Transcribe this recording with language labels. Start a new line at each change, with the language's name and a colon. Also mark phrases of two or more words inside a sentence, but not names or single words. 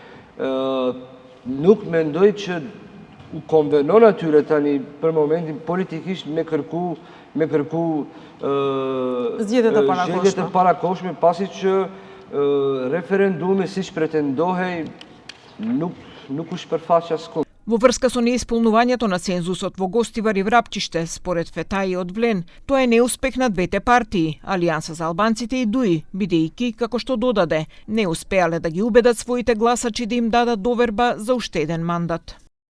Albanian: nuk mendoj që u konvenon atyre tani për momentin politikisht me kërku zgjedhjet e parakohshme, pasi që referendumi siç pretendohej nuk u shpërfaqi askund.
Macedonian: Во врска со неисполнувањето на цензусот во Гостивар и Врапчиште, според Фетаи од Влен, тоа е неуспех на двете партии, Алијанса за албанците и ДУИ, бидејќи, како што додаде, не успеале да ги убедат своите гласачи да им дадат доверба за уште еден мандат.